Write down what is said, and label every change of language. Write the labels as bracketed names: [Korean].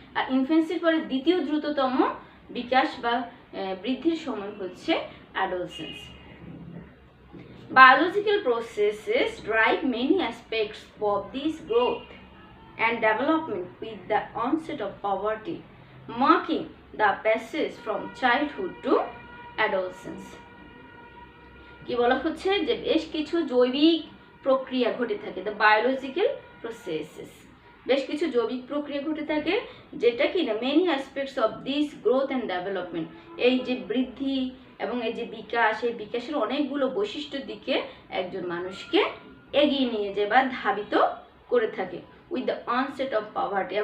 [Bangla] আর ইনফ্যান্সির পরে দ্বিতীয় দ্রুততম বিকাশ বা বৃদ্ধির সময় হচ্ছে adolescence. [English] Biological processes drive many aspects of this growth and development with the onset of puberty, marking the passage from childhood to adolescence. [Bangla] কি বলা হচ্ছে যে বেশ কিছু জৈবিক প্রক্রিয়া ঘটে থাকে, [English] the biological processes, [Bangla] বেশ কিছু জৈবিক প্রক্রিয়া ঘটে থাকে যেটা কি না [English] many aspects of this growth and development, [Bangla] এই যে বৃদ্ধি এবং এই যে বিকাশ, এই বিকাশের অনেকগুলো বৈশিষ্ট্যের দিকে একজন মানুষকে এগিয়ে নিয়ে যায় বা ধাবিত করে থাকে [English] With the onset of poverty.